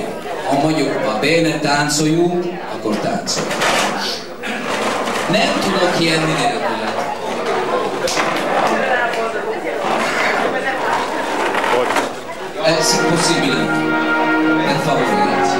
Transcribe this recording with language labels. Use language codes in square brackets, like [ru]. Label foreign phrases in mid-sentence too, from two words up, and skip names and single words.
[hu] Ha mondjuk [it] va bene, [hu] táncoljunk, akkor táncoljunk. Nem tudok ilyenni nélkül. [it] È possibile. Per favore, grazie.